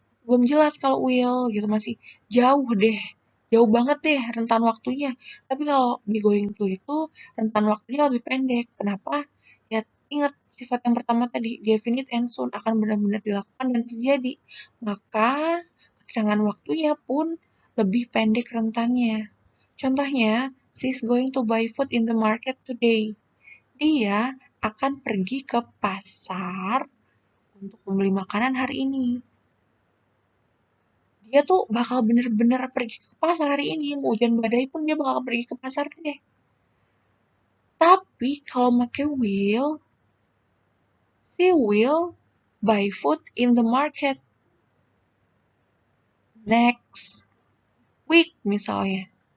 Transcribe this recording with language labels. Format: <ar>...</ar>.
<id>Belum jelas kalau will gitu, masih jauh deh, jauh banget deh rentan waktunya. Tapi kalau be going to itu rentan waktunya lebih pendek. Kenapa? Ya ingat sifat yang pertama tadi,</id> <en>definite and soon</en> <id>akan benar-benar dilakukan dan terjadi. Maka keterangan waktunya pun lebih pendek rentannya. Contohnya,</id> <en>she's going to buy food in the market today.</en> <id>Dia akan pergi ke pasar untuk membeli makanan hari ini. Dia tuh bakal bener-bener pergi ke pasar hari ini. Mau hujan badai pun dia bakal pergi ke pasar deh. Tapi kalau make will,</id> <en>she will buy food in the market next week</en> <id>misalnya.</id>